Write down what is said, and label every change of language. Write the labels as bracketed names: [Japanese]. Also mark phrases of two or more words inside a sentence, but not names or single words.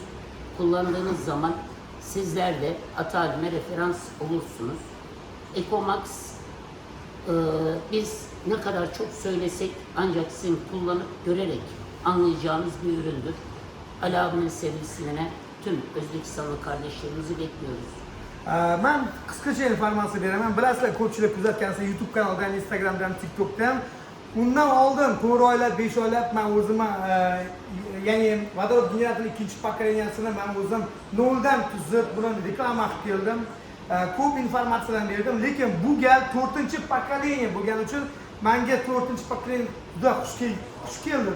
[Turkish] Kullandığınız zaman sizler de Atalime referans olursunuz. EcoMax biz ne kadar çok söylesek ancak sizin kullanıp görerek anlayacağınız bir üründür. Ali abinin servisine tüm Özbekistanlı kardeşlerimizi bekliyoruz. [Uzbek] Ben qisqacha informatsiya beraman. Bilasizlar, ko'pchilik kuzatgansiz YouTube kanalidan, Instagramdan, TikTokdan. Undan oldin 4 oylab, 5 oylab men o'zim ya'ni vodorod generator ikkinchi pokoleniyaasini men o'zim noldan tuzib, buni reklama qilib keldim. Ko'p informatsiyalar berdim, lekin bu gal 4-pokoleniya bo'lgani uchun menga 4-pokoleniya juda xush keldi.